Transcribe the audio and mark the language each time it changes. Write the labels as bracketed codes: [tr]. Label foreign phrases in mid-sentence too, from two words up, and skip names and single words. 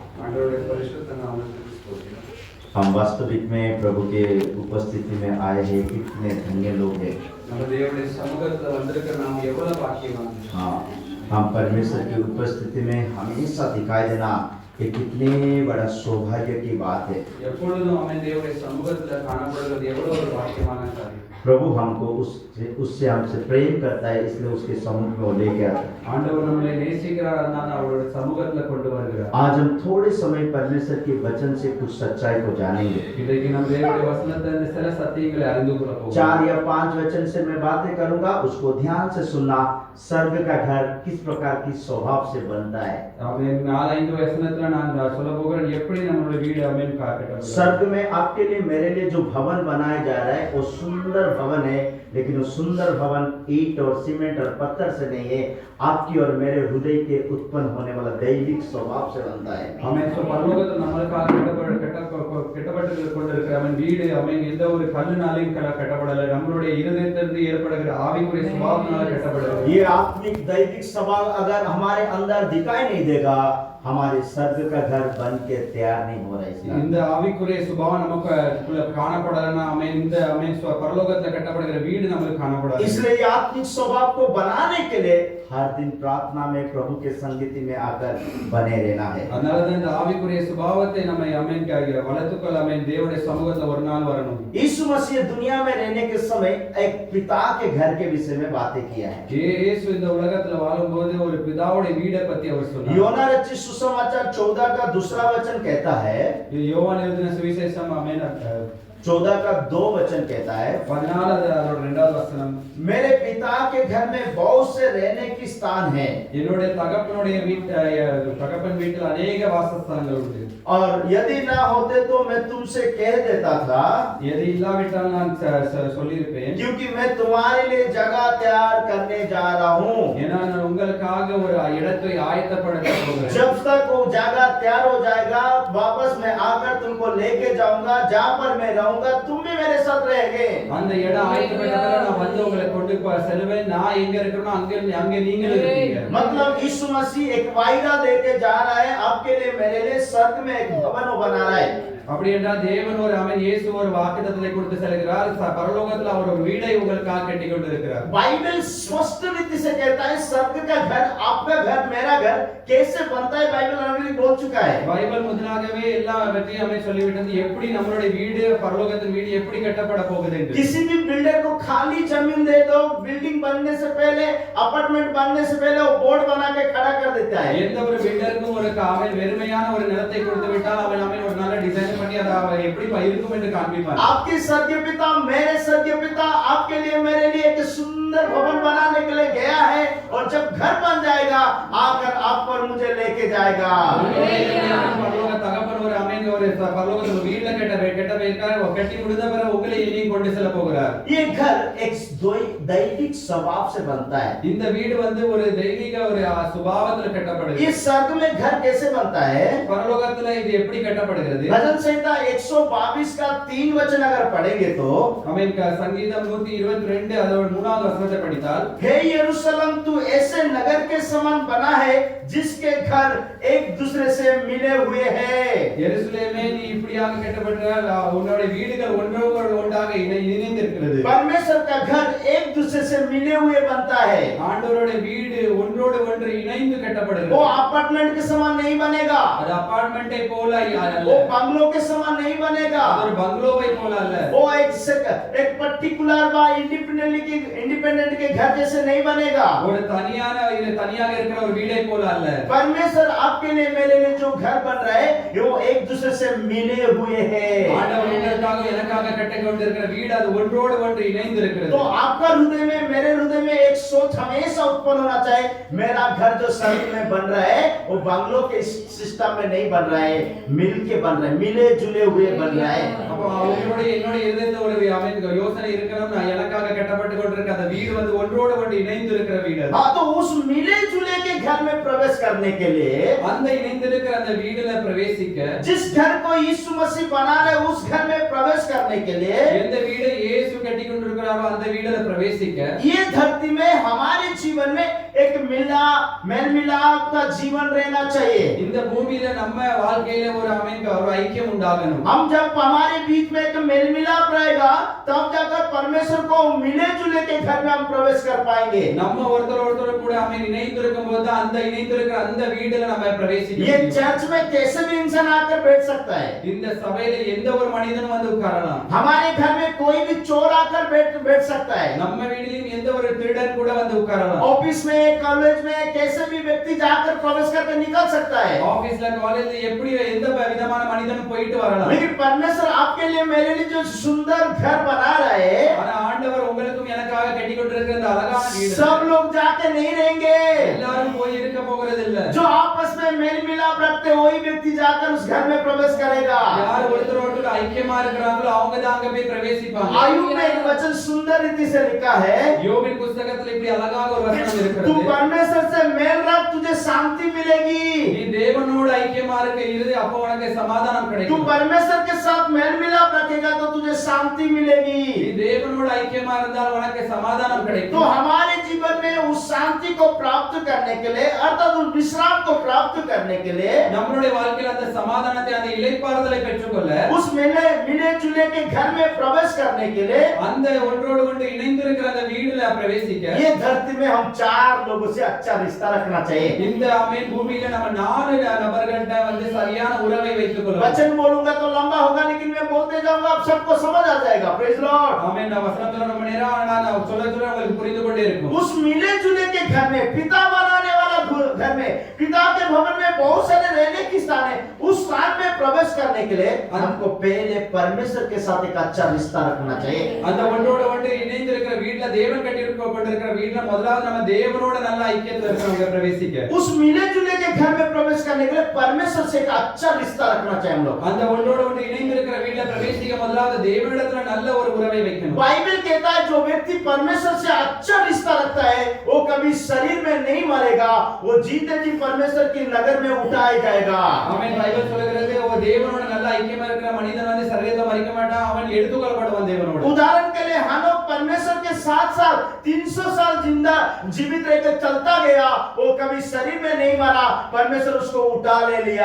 [ta] ஆண்டவருடைய பரிசுத்த நாமத்துக்கு ஸ்தோத்திரம். [hi] हम वास्तविक में प्रभु के उपस्थिति में आए हैं, कितने धन्य लोग हैं। [ta] நம்ம தேவனுடைய சமூகத்துல வந்திருக்கிற நாம் எவ்வளவு பாக்கியவான். [hi] हाँ, हम परमेश्वर की उपस्थिति में हमेशा दिखाई देना ये कितने बड़ा सौभाग्य की बात है। [ta] எப்பொழுதும் அவன் தேவனுடைய சமூகத்துல காணப்படுவது எவ்வளவு ஒரு பாக்கியமான காரியம். [hi] प्रभु हमको उससे हमसे प्रेम करता है, इसलिए उसके समुख में वो लेके आता है। [ta] ஆண்டவர் நம்மை நேசிக்கிறார், அதனால அவருடைய சமூகத்துல கொண்டு வருகிறார். [hi] आज हम थोड़े समय परमेश्वर के वचन से कुछ सच्चाई को जानेंगे। [ta] இன்றைக்கு நம்ம தேவனுடைய வசனத்திலிருந்து சில சத்தியங்களை அறிந்து கொள்ள போகிறோம். [hi] 4 या 5 वचन से मैं बातें करूंगा, उसको ध्यान से सुनना। स्वर्ग का घर किस प्रकार की स्वभाव से बनता है। [ta] அவன் 4-5 வசனத்துல நான் சொல்ல போகிறேன் எப்படி நம்மளுடைய வீடு அமேன் காக்கட்டும். [hi] स्वर्ग में आपके लिए मेरे लिए जो भवन बनाया जा रहा है वो सुंदर भवन है, लेकिन वो सुंदर भवन ईंट और सीमेंट और पत्थर से नहीं है, आपकी और मेरे हृदय के उत्पन्न होने वाला दैविक स्वभाव से बनता है। [ta] அவன் பரலோகத்தில் நம்மளுக்காக கட்டப்பட்டு கொண்டிருக்கிற அவன் வீடு அவன் எந்த ஒரு கல்லுனாலையும் கட்டப்படல, நம்மளுடைய இருதயத்திலிருந்து ஏற்படுகிற ஆவிக்குரிய சுபாவத்தினால கட்டப்படுகிறது. [hi] ये आत्मिक दैविक स्वभाव अगर हमारे अंदर दिखाई नहीं देगा, हमारे स्वर्ग का घर बन के तैयार नहीं हो रहा है। [ta] இந்த ஆவிக்குரிய சுபாவம் நமக்கு காணப்படலனா அவன் இந்த அவன் பரலோகத்தில் கட்டப்படுகிற வீடு நமக்கு காணப்படாது. [hi] इसलिए ये आत्मिक स्वभाव को बनाने के लिए हर दिन प्रार्थना में प्रभु के संगति में आकर बने रहना है। [ta] அதனால தான் இந்த ஆவிக்குரிய சுபாவத்தை நம்ம அவன் வளர்த்துக்கொள்ள அவன் தேவனுடைய சமூகத்துல ஒரு நாள் வரணும். [hi] यीशु मसीह दुनिया में रहने के समय एक पिता के घर के विषय में बातें किया है। [ta] இயேசு இந்த உலகத்துல வாழும்போது ஒரு பிதாவுடைய வீடை பத்தி அவர் சொன்னார். [hi] योना रचित सुसमाचार 14 का दूसरा वचन कहता है, [ta] யோவான் எழுதின சுவிசேஷம் ஆமென் [hi] 14 का 2 वचन कहता है, [ta] 14 வசனம், [hi] मेरे पिता के घर में बहुत से रहने की स्थान है। [ta] என்னுடைய தகப்பனுடைய தகப்பன் வீட்டில் अनेक வாசஸ்தலங்கள் உண்டு. [hi] और यदि ना होते तो मैं तुमसे कह देता था, [ta] यदि இல்லாவிட்டால் நான் சொல்லியிருப்பேன், [hi] क्योंकि मैं तुम्हारे लिए जगह तैयार करने जा रहा हूँ। [ta] ஏன்னா நான் உங்களுக்காக ஒரு இடத்தை ஆயத்தப்படுத்த போகிறேன். [hi] जब तक वो जगह तैयार हो जाएगा, वापस मैं आकर तुमको लेके जाऊंगा, जहाँ पर मैं रहूंगा तुम भी मेरे साथ रहेंगे। [ta] அந்த இடம் ஆயத்தப்பட்டதால நான் வந்து உங்களை கொண்டு செல்வேன், நான் எங்க இருக்கேனோ அங்க நீங்களும் இருப்பீங்க. [hi] मतलब यीशु मसीह एक वायदा देके जा रहा है, आपके लिए मेरे लिए स्वर्ग में एक भवन बना रहा है। [ta] அப்படி என்றால் தேவன் ஒரு அவன் இயேசு ஒரு வாக்குத்தத்தத்தை கொடுத்து செல்கிறார், பரலோகத்தில் அவர் ஒரு வீடை உங்களுக்காக கட்டி கொண்டிருக்கிறார். [hi] बाइबल स्पष्ट रीति से कहता है स्वर्ग का घर, आपका घर, मेरा घर कैसे बनता है, बाइबल ऑलरेडी बोल चुका है। [ta] பைபிள் முதலாகவே எல்லாவற்றையும் அவன் சொல்லிவிட்டது, எப்படி நம்மளுடைய வீடு பரலோகத்தின் வீடு எப்படி கட்டப்பட போகுது என்று. [hi] किसी भी बिल्डर को खाली जमीन दे दो, बिल्डिंग बनने से पहले, अपार्टमेंट बनने से पहले वो बोर्ड बना के खड़ा कर देता है। [ta] எந்த ஒரு பில்டருக்கும் ஒரு அவன் வெறுமையான ஒரு நிலத்தை கொடுத்து விட்டால் அவன் ஒரு நல்ல டிசைன் பண்ணி அதை எப்படி இருக்கும் என்று காண்பிப்பார். [hi] आपके स्वर्गीय पिता, मेरे स्वर्गीय पिता आपके लिए मेरे लिए एक सुंदर भवन बनाने के लिए गया है, और जब घर बन जाएगा आकर आप पर मुझे लेके जाएगा। [ta] பரலோக தகப்பன் ஒரு அமேன் ஒரு பரலோகத்தில் வீட்ல கட்ட வைக்கிறார், கட்டி முடிந்த பிறகு உங்களை இனியும் கொண்டு செல்ல போகிறார். [hi] ये घर एक दैविक स्वभाव से बनता है। [ta] இந்த வீடு வந்து ஒரு தெய்வீக ஒரு சுபாவத்தில் கட்டப்படுது. [hi] ये स्वर्ग में घर कैसे बनता है? [ta] பரலோகத்துல இது எப்படி கட்டப்படுகிறது? [hi] भजन संहिता 122 का 3 वचन अगर पढ़ेंगे तो, [ta] அமேன் சங்கீதம் 122 அதோட 3வது வசனத்தை படித்தால், [hi] हे यरूशलेम तू ऐसे नगर के समान बना है जिसके घर एक दूसरे से मिले हुए हैं। [ta] எருசலேமே நீ இப்படியாக கட்டப்பட்டால் உன்னுடைய வீடுகள் ஒன்றோடு ஒன்றாக இணைந்திருக்கிறது. [hi] परमेश्वर का घर एक दूसरे से मिले हुए बनता है। [ta] ஆண்டவருடைய வீடு ஒன்றோடு ஒன்று இணைந்து கட்டப்படுகிறது. [hi] वो अपार्टमेंट के समान नहीं बनेगा, [ta] அது அபார்ட்மெண்டை போல அல்ல, [hi] वो बंगलो के समान नहीं बनेगा, [ta] அது ஒரு பங்களோவை போல அல்ல, [hi] वो एक पर्टिकुलर वा इंडिपेंडेंट के घर जैसे नहीं बनेगा, [ta] ஒரு தனியாக இருக்கிற ஒரு வீடை போல அல்ல. [hi] परमेश्वर आपके लिए मेरे लिए जो घर बन रहा है वो एक दूसरे से मिले हुए हैं। [ta] ஆண்டவர் உங்களுக்காக எனக்காக கட்டிக் கொண்டிருக்கிற வீடு அது ஒன்றோடு ஒன்று இணைந்து இருக்கிறது. [hi] तो आपका हृदय में, मेरे हृदय में एक सोच हमेशा उत्पन्न होना चाहिए, मेरा घर जो स्वर्ग में बन रहा है वो बंगलो के सिस्टम में नहीं बन रहा है, मिल के बन रहा है, मिले जुले हुए बन रहा है। [ta] அப்ப என்னோட இதயத்துல ஒரு யோசனை இருக்கணும், நான் எனக்காக கட்டப்பட்டு கொண்டிருக்கிற அந்த வீடு வந்து ஒன்றோடு ஒன்று இணைந்து இருக்கிற வீடு. [hi] हाँ, तो उस मिले जुले के घर में प्रवेश करने के लिए, [ta] அந்த இணைந்திருக்கிற அந்த வீடுல பிரவேசிக்க, [hi] जिस घर को यीशु मसीह बना रहे उस घर में प्रवेश करने के लिए, [ta] எந்த வீடை இயேசு கட்டி கொண்டிருக்கிறாரோ அந்த வீடுல பிரவேசிக்க, [hi] ये धरती में हमारे जीवन में एक मेल मिलाप का जीवन रहना चाहिए। [ta] இந்த பூமியில நம்ம வாழ்க்கையில ஒரு ஒரு ஐக்கியம் உண்டாகணும். [hi] हम जब हमारे बीच में एक मेल मिलाप रहेगा तब जाकर परमेश्वर को मिले जुले के घर में हम प्रवेश कर पाएंगे। [ta] நம்ம ஒருத்தர் கூட இணைந்திருக்கும் போது அந்த இணைந்திருக்கிற அந்த வீடுல நம்ம பிரவேசிக்க [hi] ये [ta] முடியும். [hi] चर्च में कैसे भी इंसान आकर बैठ सकता है। [ta] இந்த சபையில எந்த ஒரு மனிதனும் வந்து உட்காரலாம். [hi] हमारे घर में कोई भी चोर आकर बैठ सकता है। [ta] நம்ம வீட்டிலும் எந்த ஒரு திருடன் கூட வந்து உட்காரலாம். [hi] ऑफिस में कॉलेज में कैसे भी व्यक्ति जाकर प्रवेश करके निकल सकता है। [ta] ஆபீஸ்ல காலேஜ்ல எப்படி எந்த விதமான மனிதனும் போயிட்டு வரலாம். [hi] लेकिन परमेश्वर आपके लिए मेरे लिए जो सुंदर घर बना रहा है, [ta] ஆனா ஆண்டவர் உங்களுக்கும் எனக்காக கட்டி கொண்டிருக்கிற இந்த அழகான வீடு [hi] सब लोग जाके नहीं रहेंगे। [ta] எல்லாரும் போய் இருக்க போகிறது இல்ல. [hi] जो आपस में मेल मिलाप रखते वही व्यक्ति जाकर उस घर में प्रवेश करेगा। [ta] யார் ஒருத்தரோடு ஐக்கியமா இருக்கிறாங்களோ அவங்க தான் அங்க போய் பிரவேசிப்பாங்க. [hi] आयुब में एक वचन सुंदर रीति से लिखा है, [ta] யோபின் புத்தகத்துல இப்படி அழகாக ஒரு வசனம் [hi] तू [ta] இருக்கிறது. [hi] परमेश्वर से मेल रख तुझे शांति मिलेगी। [ta] நீ தேவனோடு ஐக்கியமா இருக்க இரு, அப்ப உனக்கு சமாதானம் [hi] तू [ta] கிடைக்கும். [hi] परमेश्वर के साथ मेल मिलाप रखेगा तो तुझे शांति मिलेगी। [ta] நீ தேவனோடு ஐக்கியமா இருந்தால் உனக்கு சமாதானம் [hi] तो [ta] கிடைக்கும். [hi] हमारे जीवन में उस शांति को प्राप्त करने के लिए अर्थात उस विश्राम को प्राप्त करने के लिए [ta] நம்மளுடைய வாழ்க்கையில அந்த சமாதானத்தை அந்த இளைப்பாறுதலை பெற்றுக்கொள்ள [hi] उस मिले जुले के घर में प्रवेश करने के लिए [ta] அந்த ஒன்றோடு ஒன்று இணைந்திருக்கிற அந்த வீடுல பிரவேசிக்க [hi] ये धरती में हम 4 लोगों से अच्छा रिश्ता रखना चाहिए। [ta] இந்த பூமியில நம்ம 4 நபர்கள்ட்ட வந்து சரியான உறவை வைத்துக் கொள்ளணும். [hi] वचन बोलूंगा तो लंबा होगा लेकिन मैं बोलते जाऊंगा आप सबको समझ आ जाएगा। [en] Praise Lord. [ta] ஆமென். நான் வசனத்துல ரொம்ப நேரம் நான் சொல்ல உங்களுக்கு புரிந்து கொண்டே இருக்கும். [hi] उस मिले जुले के घर में पिता बनाने वाला घर में पिता के भवन में बहुत सारे रहने की स्थान है। उस स्थान में प्रवेश करने के लिए हमको पहले परमेश्वर के साथ एक अच्छा रिश्ता रखना चाहिए। [ta] அந்த ஒன்றோடு ஒன்று இணைந்திருக்கிற வீட்ல தேவன் கட்டியிருக்கிற வீட்ல முதலாவது நம்ம தேவனோட நல்ல ஐக்கியத்துல இருக்கிறவங்க பிரவேசிக்க [hi] उस मिले जुले के घर में प्रवेश करने के लिए परमेश्वर से एक अच्छा रिश्ता रखना चाहिए हम लोग। [ta] அந்த ஒன்றோடு ஒன்று இணைந்திருக்கிற வீட்ல பிரவேசிக்க முதலாவது தேவனிடத்துல நல்ல ஒரு உறவை வைக்கணும். [hi] बाइबल कहता है जो व्यक्ति परमेश्वर से अच्छा रिश्ता रखता है वो कभी शरीर में नहीं मरेगा, वो जीते जी परमेश्वर की नगर में उठाया जाएगा। [ta] ஆமென். பைபிள் சொல்கிறது ஓ தேவனோட நல்ல ஐக்கியமா இருக்கிற மனிதன் வந்து சரீரத்தை மரிக்க மாட்டான், அவன் எடுத்துக்கொள்ளப்படுவான் தேவனோட. [hi] उदाहरण के लिए हनोक परमेश्वर के साथ साथ 300 साल जिंदा जीवित रहकर चलता गया, वो कभी शरीर में नहीं मरा, परमेश्वर उसको उठा ले लिया।